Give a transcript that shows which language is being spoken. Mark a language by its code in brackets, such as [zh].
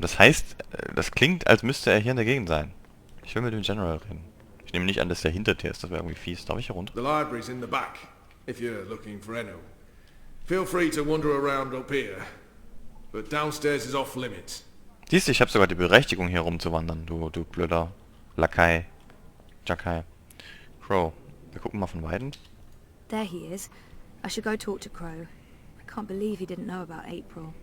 [de] Das heißt, das klingt, als müsste er hier in der Gegend sein. Ich will mit dem General reden. Ich nehme nicht an, dass der hinter dir ist. Das wäre irgendwie fies. Darf ich hier runter? [en] The library's in the back, if you're looking for Enno. Feel free to wander around up here, but downstairs is off limits. [de] Siehst du, ich habe sogar die Berechtigung, hier rumzuwandern. Du blöder Lakai. Jakai. Crow. Wir gucken mal von Weitem. [en] There he is. I should go talk to Crow. I can't believe he didn't know about April.